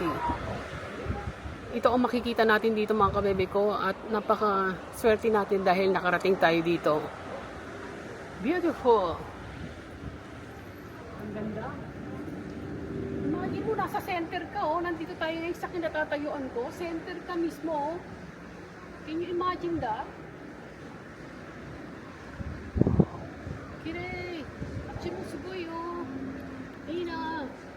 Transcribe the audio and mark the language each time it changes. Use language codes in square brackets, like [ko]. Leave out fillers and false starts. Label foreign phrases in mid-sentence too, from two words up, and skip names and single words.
[tl] Ito ang makikita natin dito mga kabebe ko at napaka swerte natin dahil nakarating tayo dito. Beautiful! Ang ganda. Imagine mo, nasa center ka, oh. Nandito tayo ngayon sa kinatatayuan ko. Center ka mismo, [en] oh. Can you imagine that? [ja] Kirei! あっちもすごい, [tl] oh. Ina!